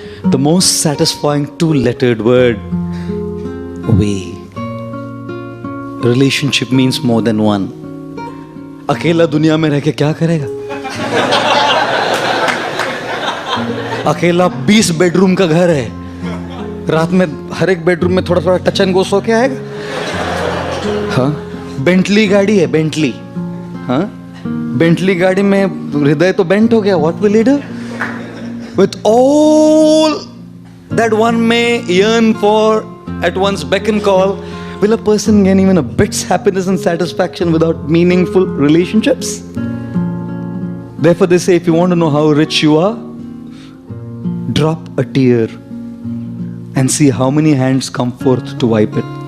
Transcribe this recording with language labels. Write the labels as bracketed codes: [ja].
[en] The most satisfying two-lettered word, we. Relationship means more than one. [hi] अकेला दुनिया में रह के क्या करेगा? अकेला 20 बेडरूम का घर है, रात में हर एक बेडरूम में थोड़ा थोड़ा टच एंड गो सो के आएगा? हाँ, बेंटली गाड़ी है, बेंटली, हाँ, बेंटली गाड़ी में हृदय तो बेंट हो गया. [en] What will he do? With all that one may yearn for at one's beck and call, will a person gain even a bit's happiness and satisfaction without meaningful relationships? Therefore they say, if you want to know how rich you are, drop a tear and see how many hands come forth to wipe it.